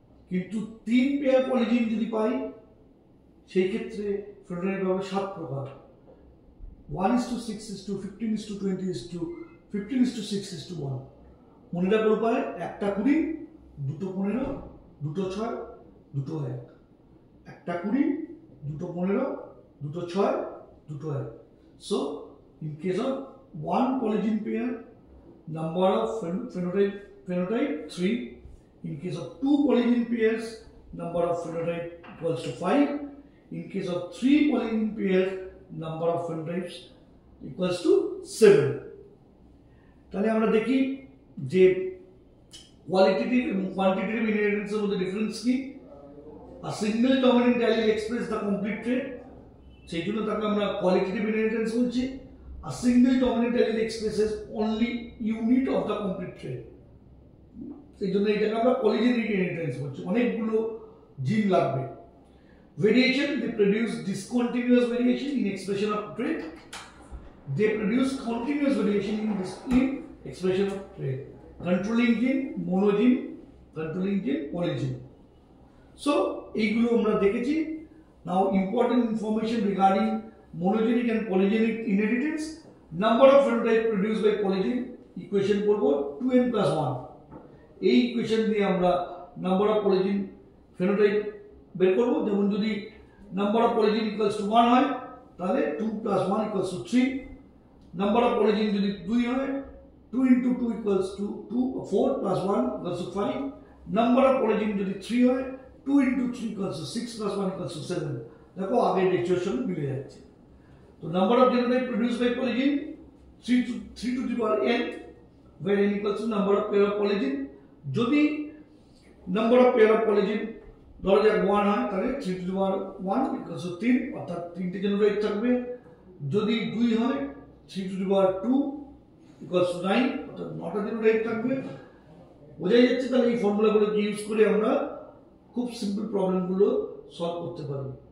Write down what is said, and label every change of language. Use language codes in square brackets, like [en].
[bn] কিন্তু 3 পেয়ার পলিজিন যদি পাই সেই ক্ষেত্রে ফেনোটাইপ হবে 7 প্রকার, 1:6:15:20:15:6:1। মনে রাখার উপায়, একটা 20, দুটো 15, দুটো 6, দুটো 1, একটা 20, দুটো 15, দুটো 6, দুটো 1। [en] So in case of one polygen pair, number of phenotype 3, In case of 2 polygene pairs, number of phenotype equals to 5. In case of 3 polygene pairs, number of phenotypes equals to 7. [bn] তাহলে আমরা দেখি যে কোয়ালিটেটিভ এবং quantitative ইনহেরিটেন্সের মধ্যে difference কি। [en] A single dominant allele express the complete trait, [bn] সেই জন্য তাকে আমরা কোয়ালিটেটিভ ইনহেরিটেন্স বলছি। [en] A single dominant allele expresses only unit of the complete trait, [bn] সেই জন্য এটাকে আমরা পলিজেনিক ইনহেরিটেন্স বলছি, অনেকগুলো জিন লাগবে। [en] Variation, they produce discontinuous variation in expression of trait. They produce continuous variation in expression of trait. Controlling gene, monogene, controlling gene, polygene. [bn] So, এইগুলো আমরা দেখেছি। [en] Now, important information regarding monogenic and polygenic inheritance. Number of phenotype produced by polygene equation করব 2n+1. [bn] এই equation দিয়ে আমরা number of পলিজিন phenotype বের করব। যেমন যদি [en] number of polygene equals to [bn] 1 হয় তাহলে 2 + 1 = 3। নাম্বার অফ পলিজিন যদি 2 হয় 2 × 2 = 2, 4 + 1 = 5। নাম্বার অফ পলিজিন যদি 3 হয় 2 × 3 = 6 + 1 = 7। দেখো আগের লেকচারের সঙ্গে মিলে যাচ্ছে। [en] তো number of genotype produced by polygene 3 to the power n, where n equals to number of pair of polygen। [bn] যদি নাম্বার অফ পেয়ার অফ পলিজিন ধরা যাক 1 হয় তাহলে 3 to the power 1 = 3, অর্থাৎ 3টে জেনোটাইপ থাকবে। যদি 2 হয় 3 to the power 2 = 9, অর্থাৎ 9টা জেনোটাইপ থাকবে। বোঝাই যাচ্ছে তাহলে এই ফর্মুলাগুলোকে ইউজ করে আমরা খুব সিম্পল প্রবলেমগুলো সলভ করতে পারি।